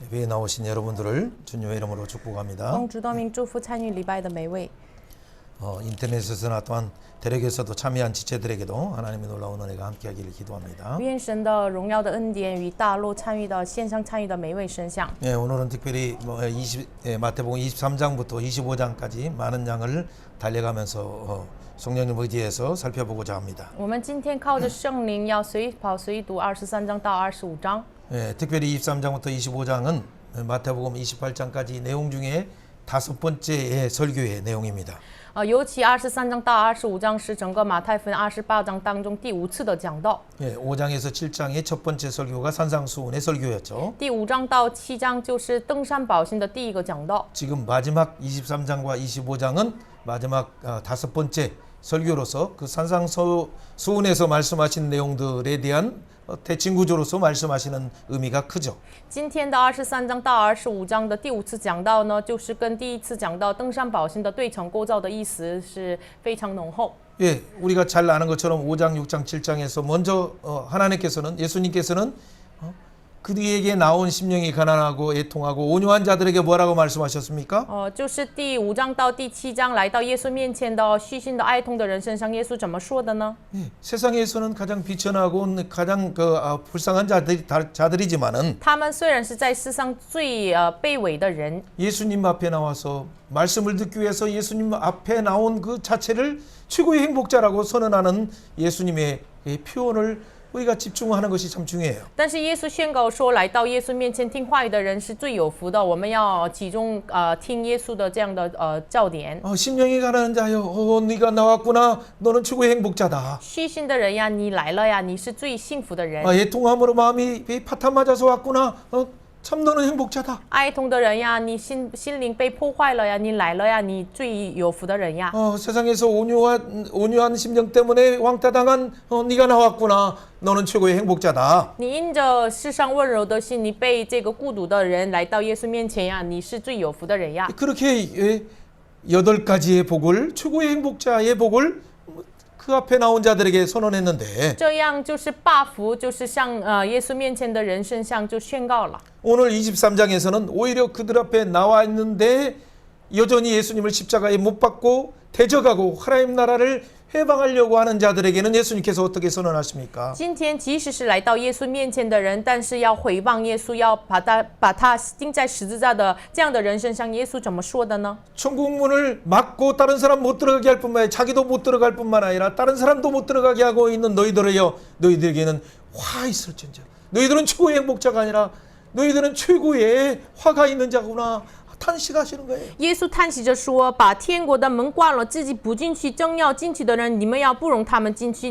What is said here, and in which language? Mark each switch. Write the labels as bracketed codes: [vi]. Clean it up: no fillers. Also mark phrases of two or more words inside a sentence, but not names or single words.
[ko] 예배에 나오신 여러분들을 주님의 이름으로 축복합니다. [zh] 奉主的名祝福参与礼拜的每位。 [ko] 인터넷에서나 또한 대륙에서도 참여한 지체들에게도 하나님의 놀라운 은혜가 함께하기를 기도합니다. [zh] 愿神的荣耀的恩典与大陆参与的线上参与的每位神像。 [ko] 예, 오늘은 특별히 마태복음 23장부터 25장까지 많은 양을 달려가면서 성령님 의지해서 살펴보고자 합니다. [zh] 我们今天靠着圣灵要随跑随读23章到25章。 [ko] 예, 특별히 23장부터 25장은 마태복음 28장까지 내용 중에 5번째의 설교의 내용입니다. [zh] 尤其23章到25章是整个马太福音28章当中第5次的讲道。 [ko] 예, 5장에서 7장의 첫 번째 설교가 산상수훈의 설교였죠. [zh] 第5章到7章就是登山宝训的第一个讲道。 [ko] 지금 마지막 23장과 25장은 마지막 5번째 설교로서 그 산상수훈에서 말씀하신 내용들에 대한 대칭 구조로서 말씀하시는 의미가 크죠. [zh] 今天的23章到25章的第5次讲道呢，就是跟第1次讲道登山宝训的对称构造的意思是非常浓厚。 [ko] 예, 우리가 잘 아는 것처럼 5장, 6장, 7장에서 먼저 하나님께서는 예수님께서는 그들에게 나온 심령이 가난하고 애통하고 온유한 자들에게 뭐라고 말씀하셨습니까? [zh] 就是第5章到第7章来到耶稣面前的虚心的哀痛的人身上，耶稣怎么说的呢？ [ko] 예, 세상에서는 가장 비천하고 가장 불쌍한 자들이지만은 [zh] 他们虽然是在世上最卑微的人， [ko] 예수님 앞에 나와서 말씀을 듣기 위해서 예수님 앞에 나온 그 자체를 최고의 행복자라고 선언하는 예수님의 표현을 우리가 집중하는 것이 참 중요해요. [zh] 但是耶稣宣告说，来到耶稣面前听话语的人是最有福的。我们要集中听耶稣的这样的教点。 [ko] 심령이 가난한 자여, 네가 나왔구나. 너는 최고의 행복자다. [zh] 虚心的人呀，你来了呀，你是最幸福的人。 [ko] 애통함으로 마음이 파탄 맞아서 왔구나. 참 너는 행복자다. [zh] 哀痛的人呀，你心灵被破坏了呀，你来了呀，你最有福的人呀。 [ko] 세상에서 온유한 심령 때문에 왕따당한 네가 나왔구나. 너는 최고의 행복자다. [zh] 你因着世上温柔的心，你被这个孤独的人来到耶稣面前呀，你是最有福的人呀。 [ko] 그렇게 8가지의 복을 최고의 행복자의 복을 그 앞에 나온 자들에게 선언했는데 [zh] 这样就是8福，就是向耶稣面前的人身上就宣告了。 [ko] 오늘 23장에서는 오히려 그들 앞에 나와 있는데 여전히 예수님을 십자가에 못 박고 대적하고 하나님 나라를 해방하려고 하는 자들에게는 예수님께서 어떻게 선언하십니까? [zh] 今天即使是来到耶稣面前的人，但是要回谤耶稣，要把他钉在十字架的这样的人身上，耶稣怎么说的呢？ [ko] 천국 문을 막고 다른 사람 못 들어가게 할 뿐만 아니라 자기도 못 들어갈 뿐만 아니라 다른 사람도 못 들어가게 하고 있는 너희들이여, 너희들에게는 화 있을진저. 너희들은 최고의 행복자가 아니라 너희들은 최고의 화가 있는 자구나. 탄식하시는 거예요. [zh] 耶稣叹息着说：“把天国的门关了，自己不进去，正要进去的人，你们要不容他们进去。